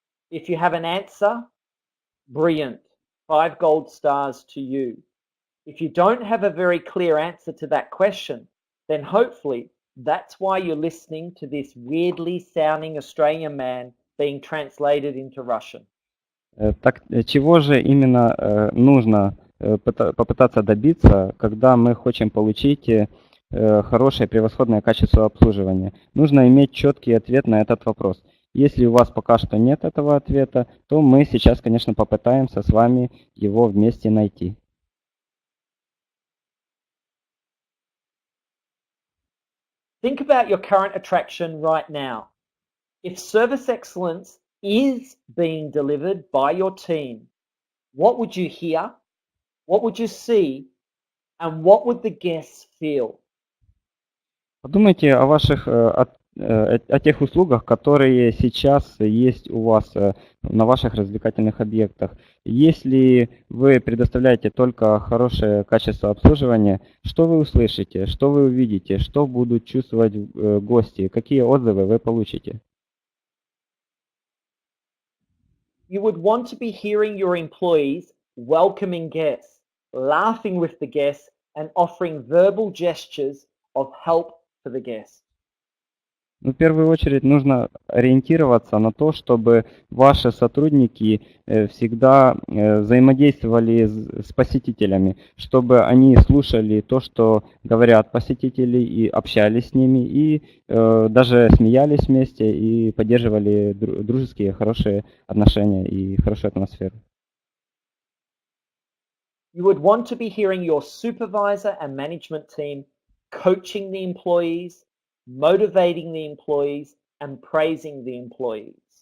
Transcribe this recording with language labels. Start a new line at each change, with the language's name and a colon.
English: If you have an answer, brilliant, 5 gold stars to you. If you don't have a very clear answer to that question, then hopefully That's why you're listening to this weirdly sounding Australian man being translated into Russian.
Russian: Так чего же именно нужно попытаться добиться, когда мы хотим получить хорошее превосходное качество обслуживания? Нужно иметь четкий ответ на этот вопрос. Если у вас пока что нет этого ответа, то мы сейчас, конечно, попытаемся с вами его вместе найти.
English: Think about your current attraction right now. If service excellence is being delivered by your team, what would you hear? What would you see? And what would the guests feel?
Russian: Подумайте о о тех услугах, которые сейчас есть у вас на ваших развлекательных объектах. Если вы предоставляете только хорошее качество обслуживания, что вы услышите, что вы увидите, что будут чувствовать гости, какие отзывы вы получите?
English: You would want to be hearing your employees welcoming guests, laughing with the guests, and offering verbal gestures of help for the guests.
Russian: В первую очередь нужно ориентироваться на то, чтобы ваши сотрудники всегда взаимодействовали с посетителями, чтобы они слушали то, что говорят посетители, и общались с ними, и даже смеялись вместе, и поддерживали дружеские, хорошие отношения и хорошую атмосферу.
English: You would want to be hearing your supervisor and management team coaching the employees, motivating the employees, and praising the employees.